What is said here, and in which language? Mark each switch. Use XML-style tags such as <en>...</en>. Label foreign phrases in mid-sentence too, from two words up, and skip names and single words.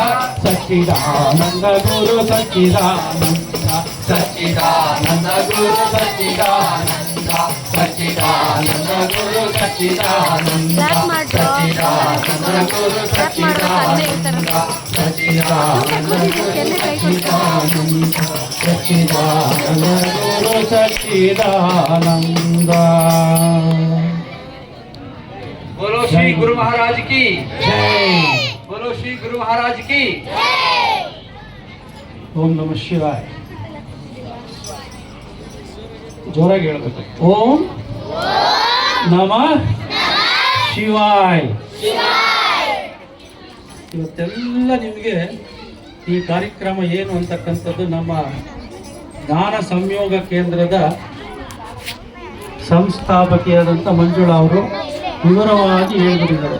<sa>सच्चिदानंद गुरु सच्चिदानंद सच्चिदानंद गुरु सच्चिदानंद सच्चिदानंद गुरु सच्चिदानंद सच्चिदानंद गुरु सच्चिदानंद सच्चिदानंद गुरु सच्चिदानंद सच्चिदानंद गुरु सच्चिदानंद।</sa> <hi>बोलो श्री गुरु महाराज की जय। बोलो श्री गुरु महाराज की</hi> <sa>ओम नमः शिवाय।</sa> <kn>ಜೋರಾಗಿ ಹೇಳಬೇಕು</kn> <sa>ಓಂ ನಮಃ ಶಿವಾಯ।</sa> <kn>ಇವತ್ತೆಲ್ಲ ನಿಮಗೆ ಈ ಕಾರ್ಯಕ್ರಮ ಏನು ಅಂತಕ್ಕಂಥದ್ದು ನಮ್ಮ ಜ್ಞಾನ ಸಂಯೋಗ ಕೇಂದ್ರದ ಸಂಸ್ಥಾಪಕಿಯಾದಂಥ ಮಂಜುಳಾ ಅವರು ವಿವರವಾಗಿ ಹೇಳ್ಬಿಟ್ಟಿದ್ದಾರೆ.</kn>